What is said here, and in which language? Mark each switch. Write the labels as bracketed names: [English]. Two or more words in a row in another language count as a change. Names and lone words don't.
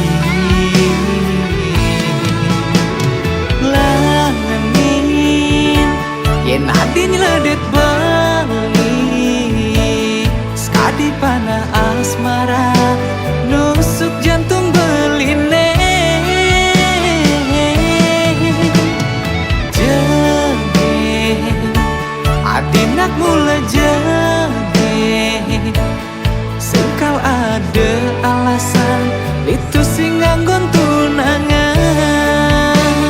[Balinese] Langenin yen adi nyeledet beli, sekadi panah asmara nusuk jantung beline. Jege adi nak mula jege, sekal [Indonesian] ada alasan itu [Balinese] sing nganggon tunangan.